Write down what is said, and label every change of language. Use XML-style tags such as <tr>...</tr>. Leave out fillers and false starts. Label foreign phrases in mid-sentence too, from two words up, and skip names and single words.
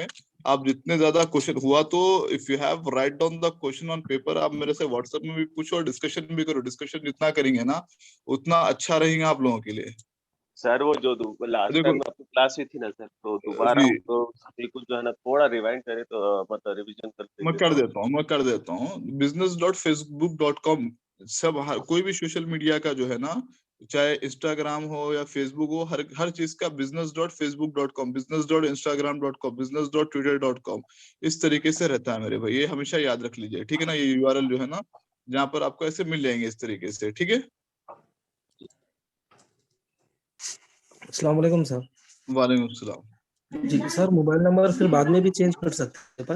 <hi>आप जितने ज्यादा क्वेश्चन हुआ तो</hi> <en>if you have write down the question on paper,</en> <hi>आप मेरे से व्हाट्सएप में भी पूछो और डिस्कशन भी करो। डिस्कशन जितना करेंगे ना उतना अच्छा रहेगा आप लोगों के लिए। सर वो जो</hi> <en>last time</en> <hi>आपकी क्लास हुई थी ना सर, तो दोबारा तो बिल्कुल जो है ना थोड़ा रिवाइंड करे तो मतलब रिवीजन करते। मैं कर देता हूँ business.facebook.com। सब कोई भी</hi> <en>social media</en> <hi>का जो है ना, चाहे इंस्टाग्राम हो या फेसबुक हो, हर चीज का business.facebook.com, business.instagram.com, business.twitter.com इस तरीके से रहता है मेरे भाई। ये हमेशा याद रख लीजिए, ठीक है ना। ये URL जो है ना, जहाँ पर आपको ऐसे मिल जाएंगे इस तरीके से, ठीक है।</hi> <ar>السلام عليكم सर। وعليكم السلام.</ar> <hi>जी सर,</hi> <en>mobile number</en> <hi>फिर बाद में भी चेंज कर सकते हैं अपन?</hi>